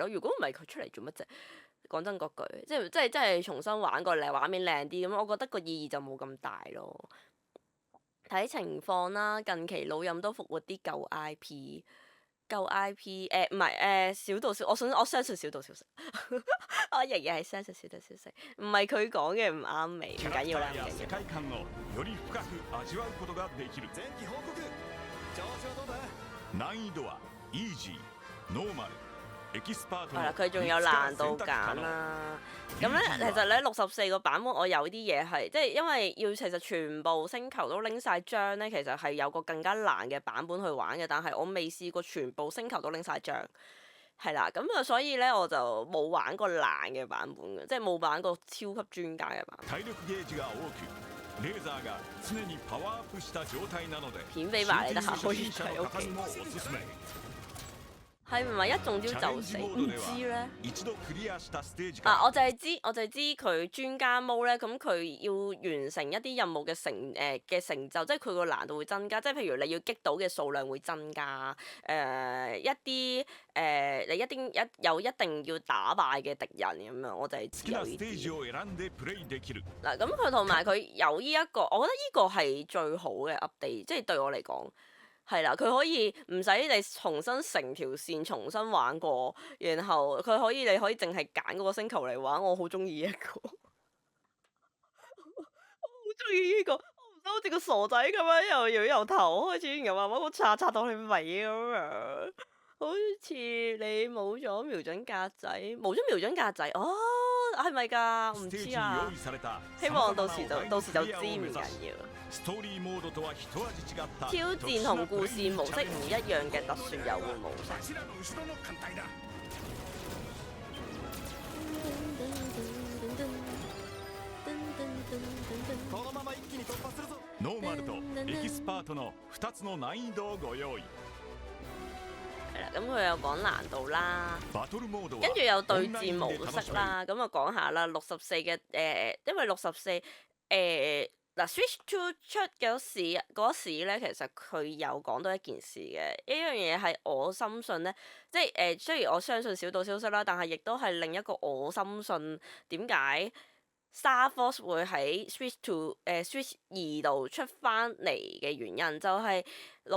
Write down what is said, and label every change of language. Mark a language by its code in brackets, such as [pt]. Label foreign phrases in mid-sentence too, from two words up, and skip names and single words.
[yue] 如果唔係佢出嚟做乜啫？講真嗰句，即係重新玩過嚟，畫面靚啲咁，我覺得個意義就冇咁大咯。睇情況啦，近期老任都復活啲舊 IP， 舊 IP 唔係小道消，我相信小道消息，我仍然係相信小道消息，唔係佢講嘅唔啱味，唔緊要啦，唔緊要。 [ja] 世界観をより深く味わうことができる。前期報告調子はどうだ。難易度はイージー、ノーマル、エキスパートの [yue] 係啦，佢仲有難度揀啦。咁咧，其實咧64個版本，我有啲嘢係即係因為要其實全部星球都拎晒章咧，其實係有個更加難嘅版本去玩嘅，但係我未試過全部星球都拎晒章。係啦，咁啊，所以咧我就冇玩過難嘅版本嘅，即係冇玩過超級專家嘅版本。 [ja] 体力ゲージが多く、レーザーが常にパワーアップした狀態なので、 [yue] 片俾埋你得閒可以睇 [ja] 初心者の方にもおすすめ。 [yue] 係唔係一中招就死？唔知咧。 [ja] 一度クリアしたステージから [yue] 啊！我就係知佢專家模咧，咁佢要完成一啲任務嘅成就，即係佢個難度會增加，即係譬如你要擊倒嘅數量會增加，一啲你有一定要打敗嘅敵人咁樣，我就係知有呢 [ja] 好きなステージ [yue] 啲。 [ja] を選んでプレイできる。 [yue] 嗱，咁佢同埋佢有呢一個，我覺得呢個係最好嘅 update，即係對我嚟講。係啦，佢可以唔使你重新成條線重新玩過，然後你可以淨係揀嗰個星球嚟玩，我好中意呢一個，我好中意呢個，我唔想好似個傻仔咁樣，由頭開始，然後慢慢刷到去尾咁樣，好似你冇咗瞄準格仔，冇咗瞄準格仔，哦，係咪㗎？我唔知啊，希望到時就知唔緊要。 [ja] ストーリーモードとは一味違った [yue] 挑戰同故事模式唔一樣嘅特殊遊玩模式。 [ja] 柱の後ろの艦隊だ。このまま一気に突破するぞ。ノーマルとエキスパートの2つの難易度をご用意。 [yue] 係啦，咁佢有講難度啦， [ja] バトルモードは [yue] 跟住有對戰模式啦，咁啊講下啦，64嘅因為64嗱 Switch 2出嗰時咧，其實佢有講到一件事嘅，呢樣嘢係我深信咧，即係雖然我相信小道消息啦，但係亦都係另一個我深信點解 Star Force 會喺 Switch 2度出翻嚟嘅原因，就係老